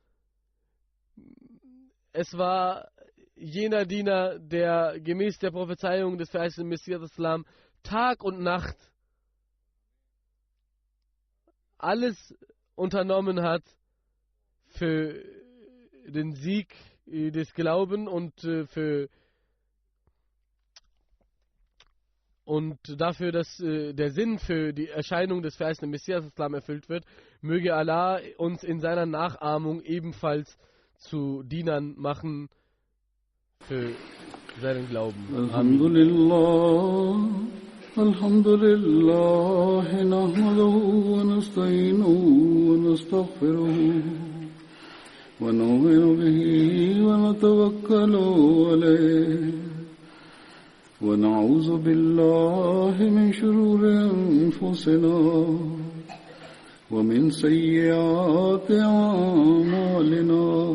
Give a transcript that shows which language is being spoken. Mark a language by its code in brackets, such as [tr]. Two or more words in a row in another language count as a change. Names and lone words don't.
[de] Es war jener Diener, der gemäß der Prophezeiung des verheißenen Messias Islam Tag und Nacht alles unternommen hat für den Sieg des Glaubens und dafür, dass der Sinn für die Erscheinung des verheißenen Messias Islam erfüllt wird. Möge Allah uns in seiner Nachahmung ebenfalls zu Dienern machen für seinen Glauben. [ar] الحمد لله نحمده ونستعينه ونستغفره ونؤمن به ونتوكل عليه ونعوذ بالله من شرور أنفسنا ومن سيئات أعمالنا.